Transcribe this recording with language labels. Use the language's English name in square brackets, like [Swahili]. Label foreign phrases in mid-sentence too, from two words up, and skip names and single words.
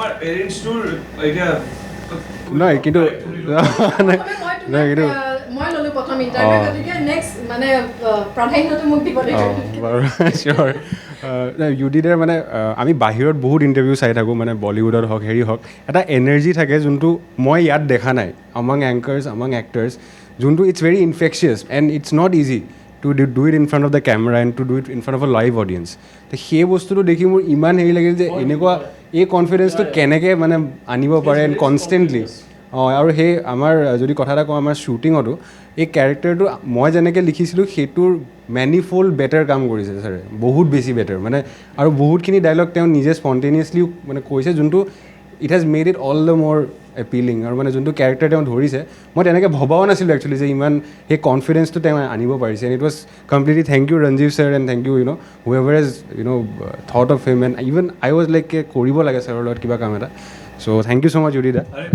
[Assamese] নহয় কিন্তু নহয় কিন্তু বাৰু চিয়'ৰ ইউটিউবৰ মানে আমি বাহিৰত বহুত ইণ্টাৰভিউ চাই থাকোঁ মানে বলিউডত হওক হেৰি হওক এটা এনাৰ্জি [English] থাকে যোনটো [Assamese] মই ইয়াত দেখা নাই [English] among anchors among actors you know it's very infectious and it's not easy to do it in front of the camera and to do it in front of a live audience তো [Assamese] সেই বস্তুটো দেখি মোৰ ইমান হেৰি লাগিল যে এনেকুৱা এই কনফিডেঞ্চটো কেনেকৈ মানে আনিব পাৰে [English] and constantly [Assamese] অঁ আৰু সেই আমাৰ যদি কথা এটা কওঁ আমাৰ শ্বুটিঙতো এই কেৰেক্টাৰটো মই যেনেকৈ লিখিছিলোঁ সেইটোৰ [English] manifold better [Assamese] কাম কৰিছে ছাৰে বহুত বেছি বেটাৰ মানে আৰু বহুতখিনি ডাইলগ তেওঁ নিজে স্পণ্টেনিয়াছলিও মানে কৈছে [English] you know it has made it all the more appealing [Assamese] আৰু মানে যোনটো কেৰেক্টাৰ তেওঁ ধৰিছে মই তেনেকৈ ভবাও নাছিলোঁ একচুৱেলি যে ইমান সেই কনফিডেঞ্চটো তেওঁ আনিব পাৰিছে [English] and it was completely thank you ৰঞ্জীৱ sir and thank you whoever has thought of him and even I was like [Assamese] কৰিব লাগে ছাৰৰ লগত কিবা কাম এটা [English] so thank you so much [Assamese] জুৰি দা